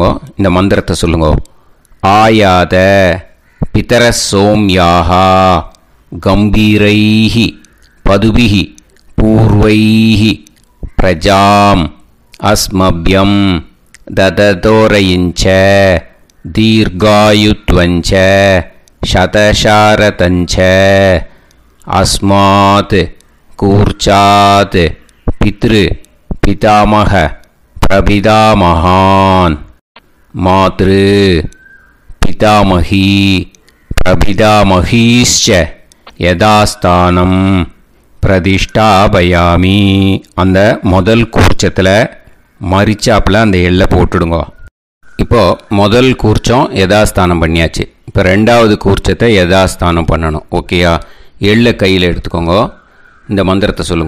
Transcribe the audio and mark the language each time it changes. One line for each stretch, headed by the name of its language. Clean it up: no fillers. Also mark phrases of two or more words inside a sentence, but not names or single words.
Tamil: இந்த மந்திரத்தை சொல்லுங்க.
Sanskrit: आयात पितरः सोम्याः गम्भीरैः पथिभिः पूर्व्यैः प्रजाम् अस्मभ्यं दधतोरयिञ्च दीर्घायुत्वञ्च शतशारदञ्च अस्मात् कूर्चात् पितृ पितामह प्रपितामहान् मातृ पितामही प्रपितामहीश्च यदास्थानं பிரதிஷ்டாபயாமி.
Tamil: அந்த முதல் கூர்ச்சத்தில் மரிச்சாப்பில் அந்த எள்ளை போட்டுடுங்க. இப்போது முதல் கூர்ச்சம் யதாஸ்தானம் பண்ணியாச்சு. இப்போ ரெண்டாவது கூர்ச்சத்தை யதாஸ்தானம் பண்ணணும். ஓகேயா? எள்ளை கையில் எடுத்துக்கோங்க. இந்த மந்திரத்தை சொல்லுங்க.